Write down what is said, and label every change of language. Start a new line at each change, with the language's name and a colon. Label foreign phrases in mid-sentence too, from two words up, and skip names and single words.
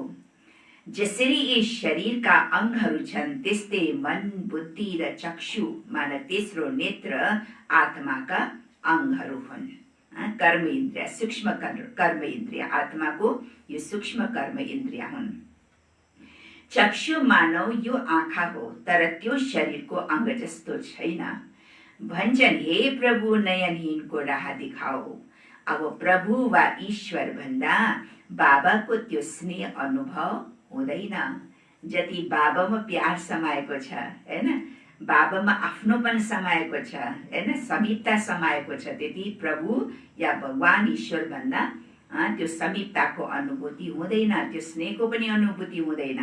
Nepali: जसरी यी शरीरका अङ्गहरू छन् त्यस्तै मन बुद्धि र चक्षु माने तेस्रो नेत्र आत्माका अङ्गहरू हुन्। कर्म इन्द्रिय, सूक्ष्म कर्म इन्द्रिय, आत्माको यो सूक्ष्म कर्म इन्द्रिय हुन्। चक्षु मानव यो आँखा हो, तर त्यो शरीरको अङ्ग जस्तो छैन।
Hindi: भन्छन् हे प्रभु नयनहीनको राह दिखाओ।
Nepali: अब प्रभु वा ईश्वर भन्दा बाबाको त्यो स्नेह अनुभव हुँदैन। जति बाबामा प्यार समाएको छ हैन, बाबामा आफ्नोपन समाएको छ हैन, समीपता समाएको छ, त्यति प्रभु या भगवान ईश्वर भन्दा त्यो समीपताको अनुभूति हुँदैन, त्यो स्नेहको पनि अनुभूति हुँदैन।